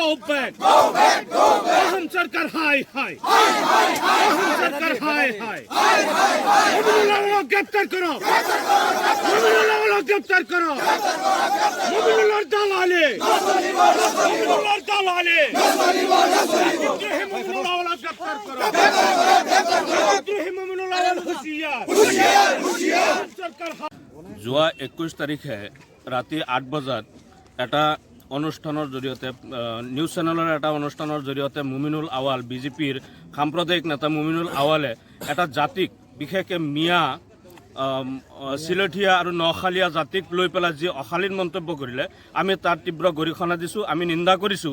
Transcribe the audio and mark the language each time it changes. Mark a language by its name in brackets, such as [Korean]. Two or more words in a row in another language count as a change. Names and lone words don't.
[Assamese] ব্যাক আহম সরকার হাই হাই আহম সরকার হাই হাই মমিনুল আওয়াল গ্রেফতার করো মমিনুল আওয়াল গ্রেফতার করো মমিনুল আর দালালি মমিনুল আর দালালি মমিনুল আওয়াল গ্রেফতার করো মমিনুল আওয়াল হুশিয়ার সরকার। যোৱা 21 তাৰিখে ৰাতি 8 বজাত এটা অনুষ্ঠানৰ জৰিয়তে নিউজ চেনেলৰ এটা অনুষ্ঠানৰ জৰিয়তে মুমিনুল আৱাল বিজেপিৰ সাম্প্ৰদায়িক নেতা মুমিনুল আৱালে এটা জাতিক বিশেষকৈ মিয়া চিলঠীয়া আৰু নখালীয়া জাতিক লৈ পেলাই যি অশালীন মন্তব্য কৰিলে আমি তাৰ তীব্ৰ গৰিহণা দিছোঁ, আমি নিন্দা কৰিছোঁ।